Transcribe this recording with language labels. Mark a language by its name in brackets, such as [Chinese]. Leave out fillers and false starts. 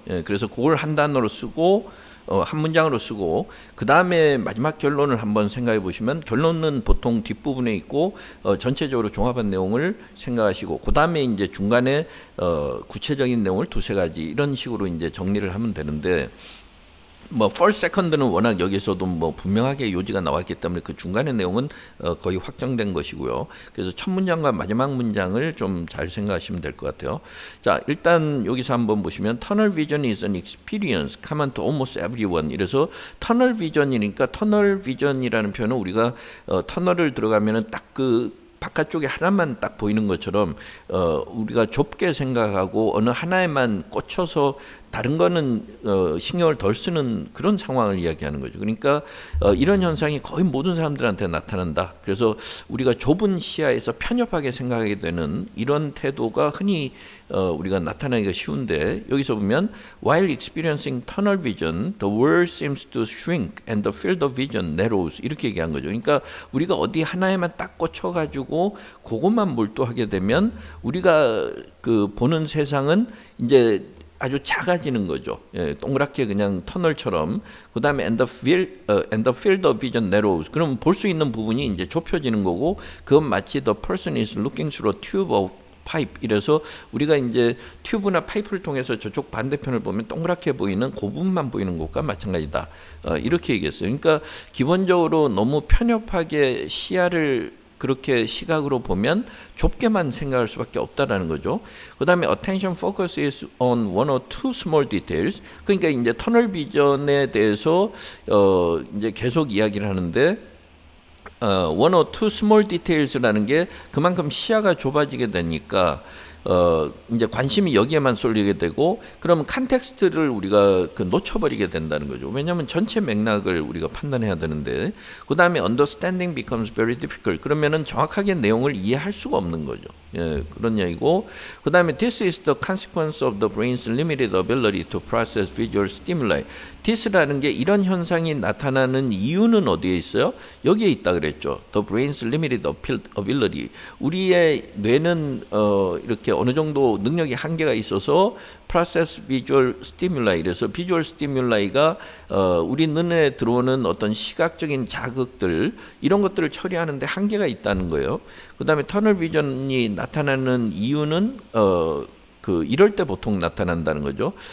[Korean] 예, 그래서 그걸 한 단어로 쓰고 한 문장으로 쓰고, 그 다음에 마지막 결론을 한번 생각해 보시면, 결론은 보통 뒷부분에 있고 전체적으로 종합한 내용을 생각하시고, 그 다음에 이제 중간에 구체적인 내용을 두세 가지 이런 식으로 이제 정리를 하면 되는데, 뭐 first, second는 워낙 여기서도 뭐 분명하게 요지가 나왔기 때문에 그 중간의 내용은 거의 확정된 것이고요. 그래서 첫 문장과 마지막 문장을 좀 잘 생각하시면 될 것 같아요. 자, 일단 여기서 한번 보시면 [English] Tunnel vision is an experience common to almost everyone. [Korean] 이래서 터널 비전이니까, 터널 비전이라는 표현은 우리가 터널을 들어가면은 딱 그 바깥쪽에 하나만 딱 보이는 것처럼 우리가 좁게 생각하고 어느 하나에만 꽂혀서 다른 거는 신경을 덜 쓰는 그런 상황을 이야기하는 거죠. 그러니까 이런 현상이 거의 모든 사람들한테 나타난다. 그래서 우리가 좁은 시야에서 편협하게 생각하게 되는 이런 태도가 흔히 우리가 나타나기가 쉬운데, 여기서 보면 [English] While experiencing tunnel vision, the world seems to shrink and the field of vision narrows. [Korean] 이렇게 얘기한 거죠. 그러니까 우리가 어디 하나에만 딱 꽂혀가지고 그것만 몰두하게 되면 우리가 그 보는 세상은 이제 아주 작아지는 거죠. 예, 동그랗게 그냥 터널처럼. 그 다음에 [English] and the field of vision narrows. [Korean] 그럼 볼 수 있는 부분이 이제 좁혀지는 거고, 그건 마치 [English] the person is looking through a tube of pipe. [Korean] 이래서 우리가 이제 튜브나 파이프를 통해서 저쪽 반대편을 보면 동그랗게 보이는 그 부분만 보이는 것과 마찬가지다. 이렇게 얘기했어요. 그러니까 기본적으로 너무 편협하게 시야를 그렇게 시각으로 보면 좁게만 생각할 수밖에 없다라는 거죠. 그 다음에 [English] attention focuses on one or two small details. [Korean] 그러니까 이제 터널 비전에 대해서 이제 계속 이야기를 하는데, [English] one or two small details [Korean] 라는 게 그만큼 시야가 좁아지게 되니까 이제 관심이 여기에만 쏠리게 되고, 그러면 컨텍스트를 우리가 놓쳐버리게 된다는 거죠. 왜냐하면 전체 맥락을 우리가 판단해야 되는데, 그 다음에 [English] understanding becomes very difficult. [Korean] 그러면은 정확하게 내용을 이해할 수가 없는 거죠. 예, 그런 얘기고, 그 다음에 [English] this is the consequence of the brain's limited ability to process visual stimuli. [Korean] this라는 게 이런 현상이 나타나는 이유는 어디에 있어요? 여기에 있다 그랬죠. [English] The brain's limited ability. [Korean] 우리의 뇌는 이렇게 어느 정도 능력이 한계가 있어서 [English] process visual stimuli. [Korean] 이래서 visual stimul이가 우리 눈에 들어오는 어떤 시각적인 자극들, 이런 것들을 처리하는데 한계가 있다는 거예요. 그 다음에 터널 비전이 나타나는 이유는 이럴 때 보통 나타난다는 거죠.